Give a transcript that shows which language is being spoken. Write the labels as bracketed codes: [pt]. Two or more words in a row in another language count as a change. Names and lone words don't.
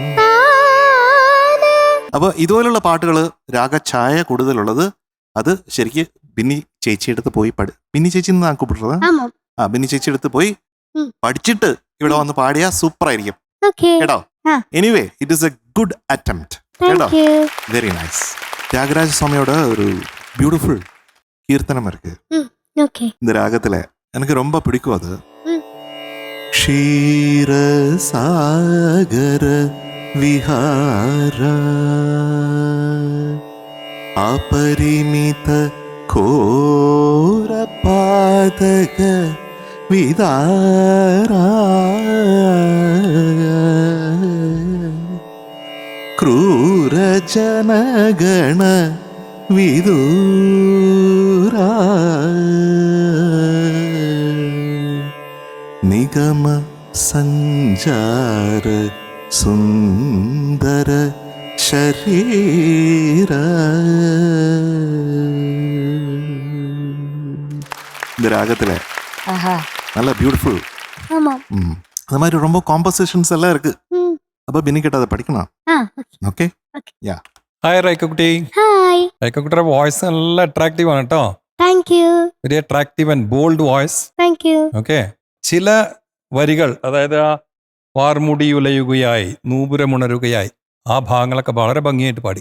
[ml] അപ്പൊ ഇതുപോലുള്ള പാട്ടുകള് രാഗഛായ കൂടുതലുള്ളത് അത് ശരിക്ക് ബിന്നി ചേച്ചിയെടുത്ത് പോയി ബിന്നി ചേച്ചി എന്നാണ് കൂപ്പിട്ടുള്ളത്. ബിന്നി ചേച്ചി എടുത്ത് പോയി പഠിച്ചിട്ട് ഇവിടെ വന്ന് പാടിയാ സൂപ്പർ ആയിരിക്കും കേട്ടോ. [en] anyway it is a good attempt കേട്ടോ. very nice. [ta] தியாகராஜ ஸ்வாமியோட ஒரு பியூட்டிஃபுல் கீர்த்தனம் இருக்கு இந்த ராகத்துல, எனக்கு ரொம்ப பிடிக்கும் அது. [sa] ക്ഷീരസാഗര വിഹാര അപരിമിത ഘോരപാതക വിദാര ക്രൂരജനഗണ വിദൂര നിഗമ സഞ്ചാര സുന്ദര ശരീര. [ta] இந்த ராகத்துல [ml] ആഹാ. [ta] நல்ல பியூட்டிஃபுல். ஆமா. அந்த மாதிரி ரொம்ப காம்போசிஷன்ஸ் எல்லாம் இருக்கு. அப்ப பின்னிக்கிட்ட அதை படிக்கணும். [ml] ഓക്കെ. ഹായ് റൈക്കുട്ടി. ഹായ്. റൈക്കുട്ടിയുടെ വോയിസ് നല്ല അട്രാക്റ്റീവ് ആണ് കേട്ടോ. [en] thank you. very attractive and bold voice. thank you. [ml] ഓക്കെ. ചില വരികൾ, അതായത് ആ വാർമുടിയുലയുകയായി നൂപുരമുണരുകയായി, ആ ഭാഗങ്ങളൊക്കെ വളരെ ഭംഗിയായിട്ട് പാടി.